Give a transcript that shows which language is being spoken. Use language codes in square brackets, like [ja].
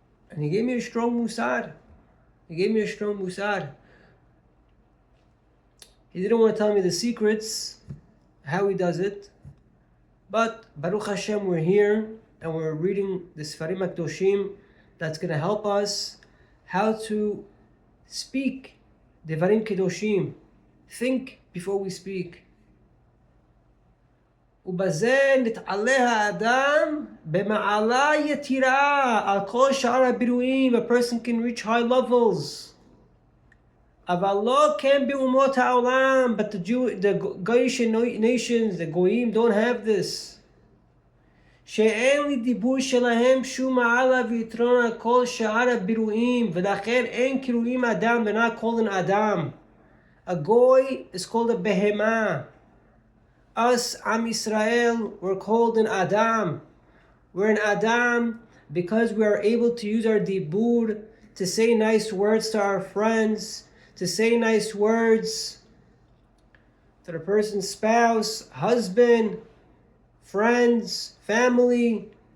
[en] And he gave me a strong musar. He didn't want to tell me the secrets, how he does it. But Baruch Hashem, we're here and we're reading the Sefarim HaKadoshim that's going to help us how to speak Devarim Kedoshim. Think before we speak. [he] ובזה נתעלה האדם במעלה יתירה על כל שאר הבירואים. [en] A person can reach high levels. [he] אבל לא כן באומות העולם. [en] But the Goyish nations, the Goyim, don't have this. [he] שאין לדיבור שלהם שום מעלה ויתרון על כל שאר הבירואים, ולכן אין קרויים אדם. [en] They're not called an Adam. A Goy is called a Behemah. Us, Am Yisrael, we're called an Adam. We're an Adam because we are able to use our dibur to say nice words to our friends, to say nice words to the person's spouse, husband, friends, family.